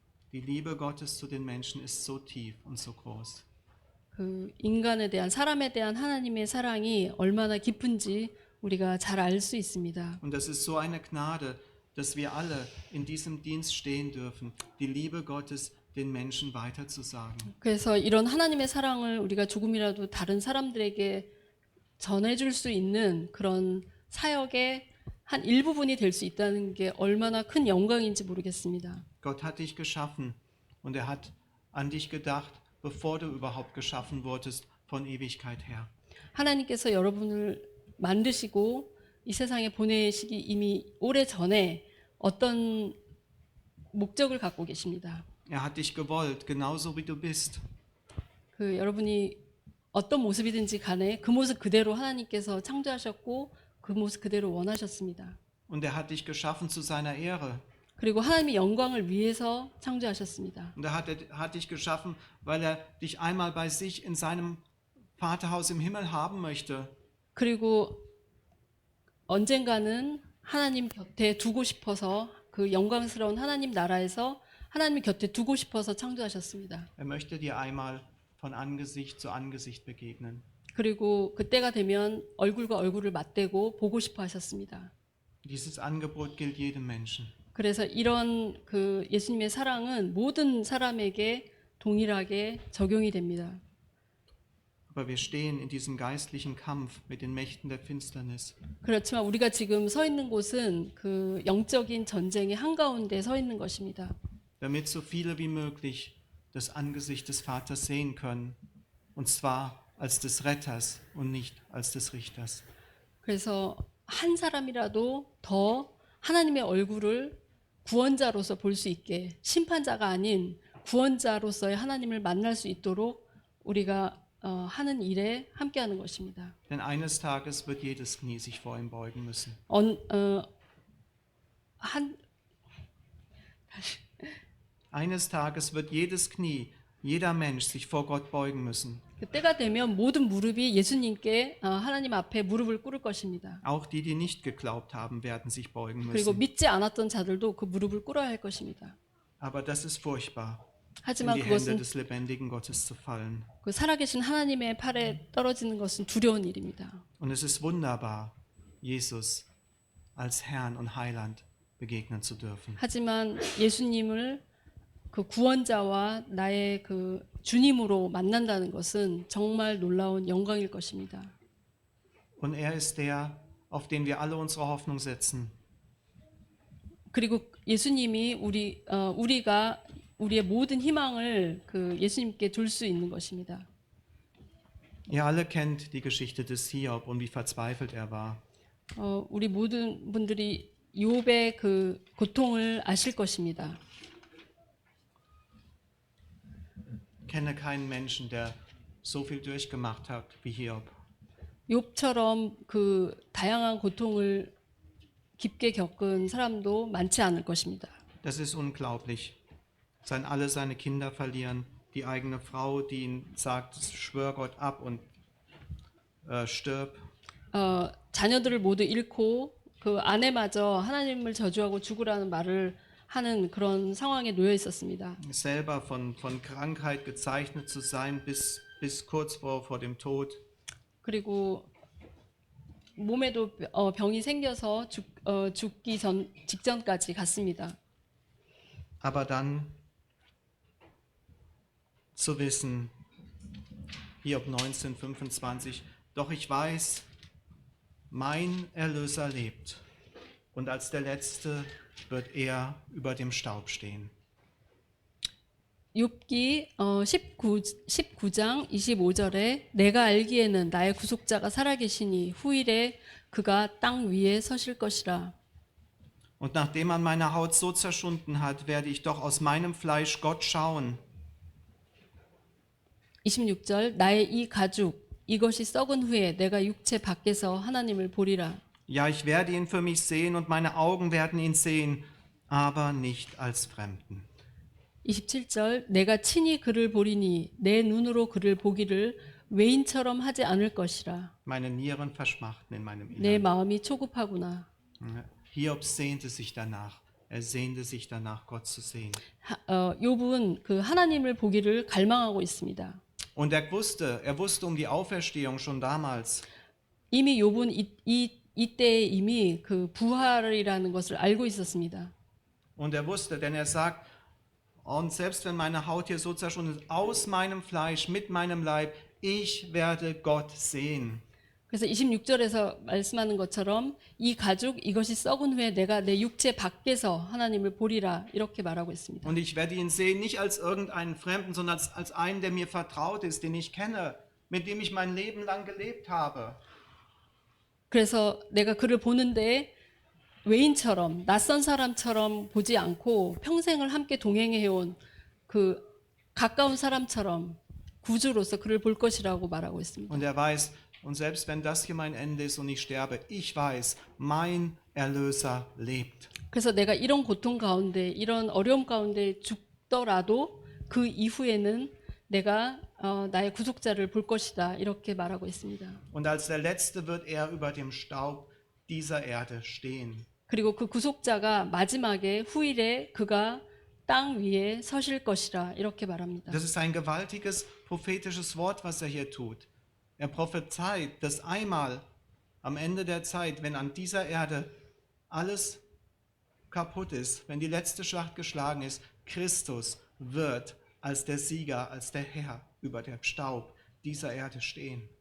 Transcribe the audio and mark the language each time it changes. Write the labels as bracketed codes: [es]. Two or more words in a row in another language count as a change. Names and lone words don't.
[de] Die Liebe Gottes zu den Menschen ist so tief und so groß. [ko] 그 인간에 대한 사람에 대한 하나님의 사랑이 얼마나 깊은지 우리가 잘 알 수 있습니다. [de] Und das ist so eine Gnade, dass wir alle in diesem Dienst stehen dürfen, die Liebe Gottes den Menschen weiterzusagen. [ko] 그래서 이런 하나님의 사랑을 우리가 조금이라도 다른 사람들에게 전해줄 수 있는 그런 사역의 한 일부분이 될 수 있다는 게 얼마나 큰 영광인지 모르겠습니다. [de] Gott hat dich geschaffen und er hat an dich gedacht, bevor du überhaupt geschaffen wurdest, von Ewigkeit her. [ko] 하나님께서 여러분을 만드시고 이 세상에 보내시기 이미 오래 전에 어떤 목적을 갖고 계십니다. [de] Er hat dich gewollt, genauso wie du bist. [ko] 그 여러분이 어떤 모습이든지 간에 그 모습 그대로 하나님께서 창조하셨고 그 모습 그대로 원하셨습니다. [de] Und er hat dich geschaffen zu seiner Ehre. [ko] 그리고 하나님의 영광을 위해서 창조하셨습니다. [de] Und er hat dich geschaffen, weil er dich einmal bei sich in seinem Vaterhaus im Himmel haben möchte. [ko] 그리고 언젠가는 하나님 곁에 두고 싶어서 그 영광스러운 하나님 나라에서 하나님 곁에 두고 싶어서 창조하셨습니다. [de] Er möchte dir einmal von Angesicht zu Angesicht begegnen. [ko] 그리고 그때가 되면 얼굴과 얼굴을 맞대고 보고 싶어 하셨습니다. [de] Dieses Angebot gilt jedem Menschen. [ko] 그래서 이런 그 예수님의 사랑은 모든 사람에게 동일하게 적용이 됩니다. [de] Aber wir stehen in diesem geistlichen Kampf mit den Mächten der Finsternis. [ko] 그렇지만 우리가 지금 서 있는 곳은 그 영적인 전쟁의 한가운데 서 있는 것입니다. [de] Damit so viele wie möglich das Angesicht des Vaters sehen können, und zwar als des Retters und nicht als des Richters. [ko] 그래서 한 사람이라도 더 하나님의 얼굴을 구원자로서 볼 수 있게 심판자가 아닌 구원자로서의 하나님을 만날 수 있도록 우리가 하는 일에 함께하는 것입니다. [de] Denn eines Tages wird jedes Knie sich vor ihm beugen müssen. Eines Tages wird jedes Knie, jeder Mensch sich vor Gott beugen müssen. [ko] 그때가 되면 모든 무릎이 예수님께 하나님 앞에 무릎을 꿇을 것입니다. [de] Auch die nicht geglaubt haben, werden sich beugen [ko] 그리고 [de] müssen. [ko] 믿지 않았던 자들도 그 무릎을 꿇어야 할 것입니다. [de] Aber das ist furchtbar, in [ko] 하지만 [de] die Hände [ko] 그것은 [de] des lebendigen Gottes zu fallen. [ko] 그 살아계신 하나님의 팔에 떨어지는 것은 두려운 일입니다. [de] Und es ist wunderbar, Jesus als Herrn und Heiland begegnen zu dürfen. [ko] 하지만 예수님을 그 구원자와 나의 그 주님으로 만난다는 것은 정말 놀라운 영광일 것입니다. [de] Und er ist der, auf den wir alle unsere Hoffnung setzen. [ko] 그리고 예수님이 우리가 우리의 모든 희망을 그 예수님께 둘 수 있는 것입니다. [de] Ihr alle kennt die Geschichte des Hiob und wie verzweifelt er war. [ko] 우리 모든 분들이 욥의 그 고통을 아실 것입니다. [de] Ich kenne keinen Menschen, der so viel durchgemacht hat wie Hiob. [ko] 욥처럼 그 다양한 고통을 깊게 겪은 사람도 많지 않을 것입니다. [de] Das ist unglaublich. Alle seine Kinder verlieren, die eigene Frau, die ihn sagt, schwör Gott ab und stirb. [ko] 자녀들을 모두 잃고 그 아내마저 하나님을 저주하고 죽으라는 말을 하는 그런 상황에 놓여 있었습니다. [de] Selber von Krankheit gezeichnet zu sein bis kurz vor dem Tod. [ko] 그리고 몸에도 병이 생겨서 죽기 직전까지 갔습니다. [de] Aber dann zu wissen, Hiob 19,25, doch ich weiß, mein Erlöser lebt und als der Letzte wird er über dem Staub stehen. [ko] 욥기 19장 25절에 내가 알기에는 나의 구속자가 살아계시니 후일에 그가 땅 위에 서실 것이라. [de] Und nachdem man meine Haut so zerschunden hat, werde ich doch aus meinem Fleisch Gott schauen. [ko] 26절 나의 이 가죽 이것이 썩은 후에 내가 육체 밖에서 하나님을 보리라. [de] Ja, ich werde ihn für mich sehen und meine Augen werden ihn sehen, aber nicht als Fremden. [ko] 27절 내가 친히 그를 보리니 내 눈으로 그를 보기를 외인처럼 하지 않을 것이라. [de] Meine Nieren verschmachten in meinem [ko] 내 [de] Innern. [ko] 마음이 초급하구나. [de] Hiob sehnte sich danach. Er sehnte sich danach, Gott zu sehen. [ko] 욥은 그 하나님을 보기를 갈망하고 있습니다. [de] Und er wusste um die Auferstehung schon damals. [ko] 이미 욥은 이때에 이미 그 부활이라는 것을 알고 있었습니다. [de] Und er wusste, denn er sagt, und selbst wenn meine Haut hier so zerschunden ist, aus meinem Fleisch, mit meinem Leib, ich werde Gott sehen. [ko] 그래서 26절에서 말씀하는 것처럼 이 가죽 이것이 썩은 후에 내가 내 육체 밖에서 하나님을 보리라 이렇게 말하고 있습니다. [de] Und ich werde ihn sehen, nicht als irgendeinen Fremden, sondern als einen, der mir vertraut ist, den ich kenne, mit dem ich mein Leben lang gelebt habe. [ko] 그래서 내가 그를 보는데 외인처럼 낯선 사람처럼 보지 않고 평생을 함께 동행해온 그 가까운 사람처럼 구주로서 그를 볼 것이라고 말하고 있습니다. [de] Und er weiß, und selbst wenn das hier mein Ende ist und ich sterbe, ich weiß, mein Erlöser lebt. [ko] 그래서 내가 이런 고통 가운데 이런 어려움 가운데 죽더라도 그 이후에는 내가 나의 구속자를 볼 것이다 이렇게 말하고 있습니다. [de] Und als der Letzte wird er über dem Staub dieser Erde stehen. [ko] 그리고 그 구속자가 마지막에 후일에 그가 땅 위에 서실 것이라 이렇게 말합니다. [de] Das ist ein gewaltiges prophetisches Wort, was er hier tut. Er prophezeit, dass einmal am Ende der Zeit, wenn an dieser Erde alles kaputt ist, wenn die letzte Schlacht geschlagen ist, Christus wird als der Sieger, als der Herr über dem Staub dieser Erde stehen.